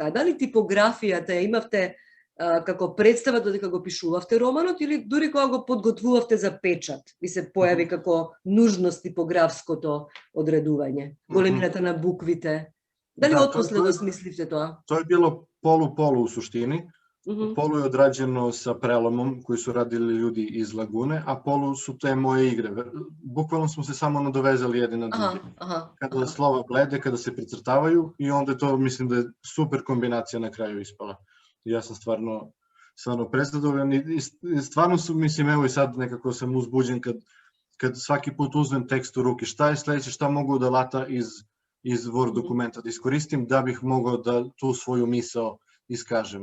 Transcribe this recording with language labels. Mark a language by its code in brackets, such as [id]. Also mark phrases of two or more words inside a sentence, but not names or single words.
[mk] А дали типографијата ја имавте како представа додека го пишувавте романот или дури кога го подготвувавте за печат, ви се појави како нужност типографското одредување, големината на буквите? Дали отпосле го смисливте тоа? Тоа е било [sr] полу у суштини. Polu je odrađeno sa prelomom koji su radili ljudi iz Lagune, a polu su te moje igre. Bukvalno smo se samo nadovezali jedni na drugi. Kada slova blede, kada se precrtavaju i onda to mislim da je super kombinacija na kraju ispala. Ja sam stvarno prezadovoljan i stvarno su, mislim, evo i sad nekako sam uzbuđen kad svaki put uzmem tekst u ruke, šta je sledeće, šta mogu da lata iz Word dokumenta da iskoristim da bih mogao da tu svoju misao iskažem.